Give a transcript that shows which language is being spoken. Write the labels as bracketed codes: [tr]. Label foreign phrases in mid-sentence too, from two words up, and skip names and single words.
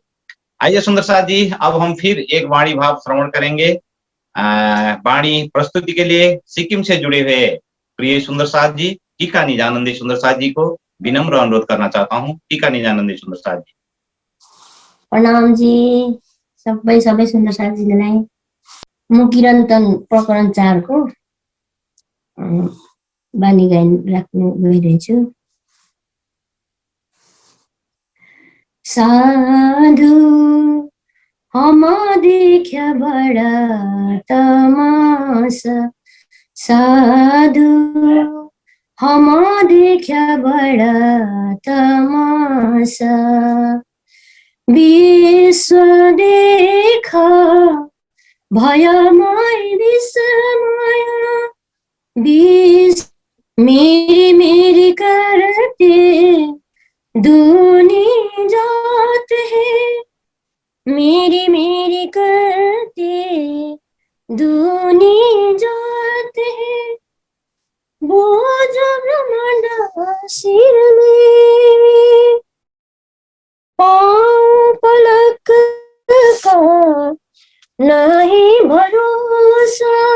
[hi] आइए सुंदर साथ जी, अब हम फिर एक वाणी भाव श्रवण करेंगे। वाणी प्रस्तुति के लिए सिक्किम से जुड़े हुए प्रिय सुंदर साथ जी टीका निजानंदी सुंदर साथ जी को विनम्र अनुरोध करना चाहता हूँ। टीका निजानंदी सुंदर साथ जी। [ne] प्रणाम जी सबै सबै सुन्दर साथीलाई। म किरन्तन प्रकरण 4 को बानी गायन राख्नु गइरहेछु। [hi] साधु हम देख्या बडा तमासा, साधु हम देख्या बडा तमासा, विश्व देखा भयमय विस्मय, मेरी मेरी करते दूनी जात है, मेरी मेरी करते दूनी जात है, बोझ ब्रह्मांड सिर में, पाँव पलक का नहीं भरोसा,